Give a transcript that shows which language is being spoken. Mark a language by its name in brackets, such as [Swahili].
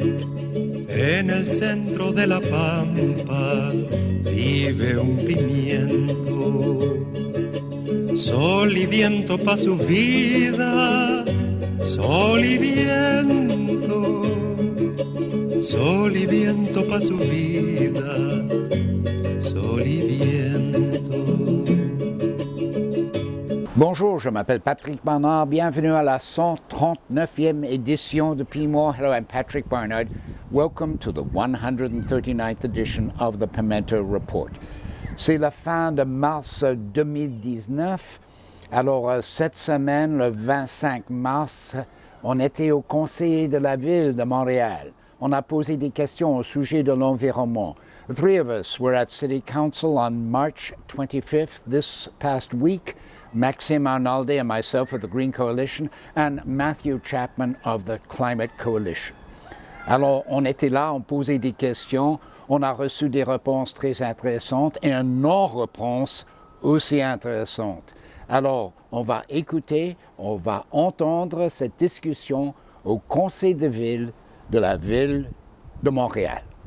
[Spanish] En el centro de la pampa vive un pimiento. Sol y viento pa' su vida, sol y viento. Sol y viento pa' su vida, sol y viento. [French] Bonjour, je m'appelle Patrick Barnard. Bienvenue à la 139e édition de Pimo. [English] Hello, I'm Patrick Barnard. Welcome to the 139th edition of the Pimento Report. [French] C'est la fin de mars 2019. Alors, cette semaine, le 25 mars, on était au Conseil de la Ville de Montréal. On a posé des questions au sujet de l'environnement. [English] The three of us were at City Council on March 25th this past week. Maxime Arnaldi and myself of the Green Coalition, and Matthew Chapman of the Climate Coalition. [French] Alors, on était là, on posait des questions, on a reçu des réponses très intéressantes et une non-réponse aussi intéressante. Alors, on va écouter, on va entendre cette discussion au Conseil de ville de la Ville de Montréal.